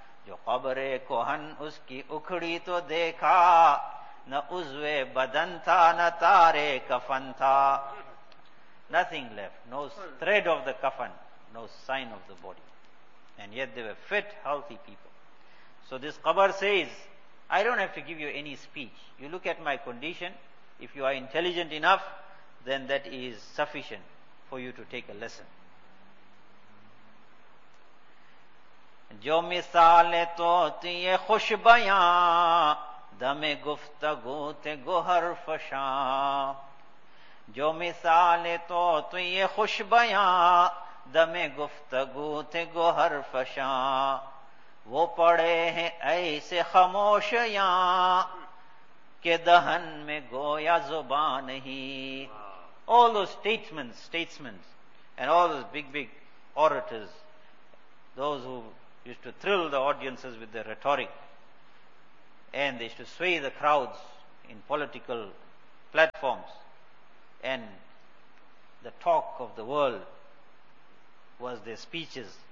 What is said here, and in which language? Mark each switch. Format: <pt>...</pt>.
<ur>جو قبرِ کوہن اس کی اکھڑی تو دیکھا نہ عضوِ بدن تھا نہ تارِ کفن تھا.</ur> <en>Nothing left, no thread of the coffin, no sign of the body. And yet they were fit, healthy people. So this qabr says, I don't have to give you any speech. You look at my condition, if you are intelligent enough, then that is sufficient for you to take a lesson.</en> <ur>جو مثال توتی خوش بیان دم گفتگو تے گوہر فشان جو مثال توتی خوش بیان دم گفتگو تے گوہر فشان وہ پڑے ہیں ایسے خاموش یہاں کہ دہن میں گویا زبان نہیں.</ur> <en>All those statesmen and all those big orators, those who used to thrill the audiences with their rhetoric, and they used to sway the crowds in political platforms, and the talk of the world was their speeches.</en>